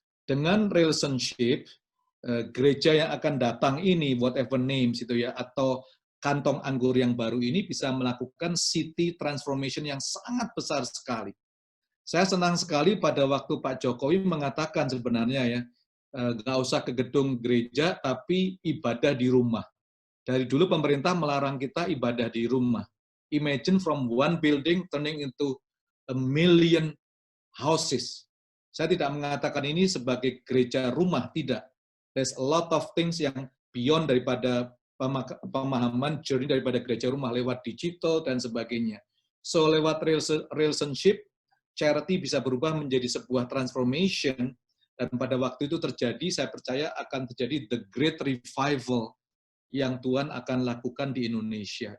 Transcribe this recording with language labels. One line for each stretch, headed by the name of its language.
Indonesian: Dengan relationship, gereja yang akan datang ini,
English: whatever names
Indonesian: itu ya, atau kantong anggur yang baru ini bisa melakukan city transformation yang sangat besar sekali. Saya senang sekali pada waktu Pak Jokowi mengatakan sebenarnya ya, nggak usah ke gedung gereja, tapi ibadah di rumah. Dari dulu pemerintah melarang kita ibadah di rumah.
English: Imagine from one building turning into a million houses.
Indonesian: Saya tidak mengatakan ini sebagai gereja rumah, tidak.
English: There's a lot of things
Indonesian: yang beyond daripada pemahaman journey daripada gereja rumah lewat digital dan sebagainya. So lewat relationship, charity bisa berubah menjadi sebuah transformation dan pada waktu itu terjadi, saya percaya akan terjadi
English: the great revival
Indonesian: yang Tuhan akan lakukan di Indonesia.